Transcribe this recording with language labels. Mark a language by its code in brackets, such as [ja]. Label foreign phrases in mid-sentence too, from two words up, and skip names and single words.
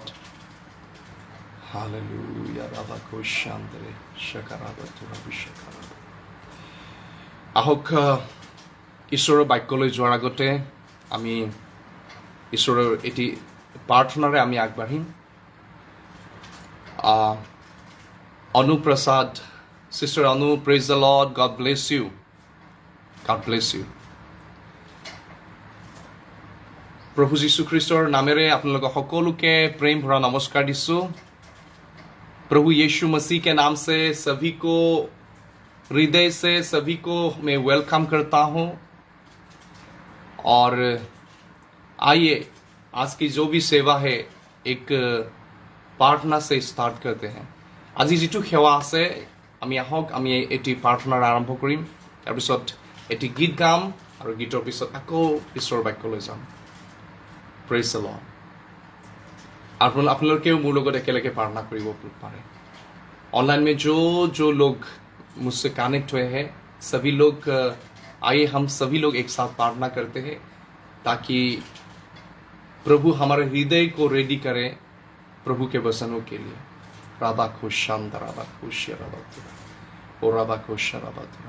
[en] Hallelujah. Rabako Shandre Shakarabatura Vishakara. [as] আহক ঈশ্বৰৰ বাক্যলৈ যোৱাৰ আগতে আমি ঈশ্বৰৰ এটি প্ৰাৰ্থনাৰে আমি আগবাঢ়িম. [en] Anu Prasad, Sister Anu, praise the Lord. God bless you. God bless you. [as] প্ৰভু যীশু খ্ৰীষ্টৰ নামেৰে আপোনালোকক সকলোকে প্ৰেম ভৰা নমস্কাৰ দিছোঁ. [hi] प्रभु यीशु मसीह के नाम से सभी को हृदय से सभी को मैं वेलकम करता हूं. और आइए आज की जो भी सेवा है एक प्रार्थना से स्टार्ट करते हैं. [as] আজি যেটো সেৱা আছে আমি আহক আমি এটি প্ৰাৰ্থনাৰ আৰম্ভ কৰিম. তাৰপিছত এটি গীত গাম আৰু গীতৰ পিছত আকৌ ঈশ্বৰৰ বাক্যলৈ যাম. [en] Praise the Lord. [as] আপোনালোকেও মোৰ লগত একেলগে প্ৰাৰ্থনা কৰিব পাৰে. [hi] ऑनलाइन में जो लोग मुझसे कनेक्ट हुए हैं सभी लोग आइए हम सभी लोग एक साथ प्रार्थना करते हैं ताकि प्रभु हमारे हृदय को रेडी करे प्रभु के वचनों के लिए. राबा खुशांद राबा खुश और राबा खुश राबा.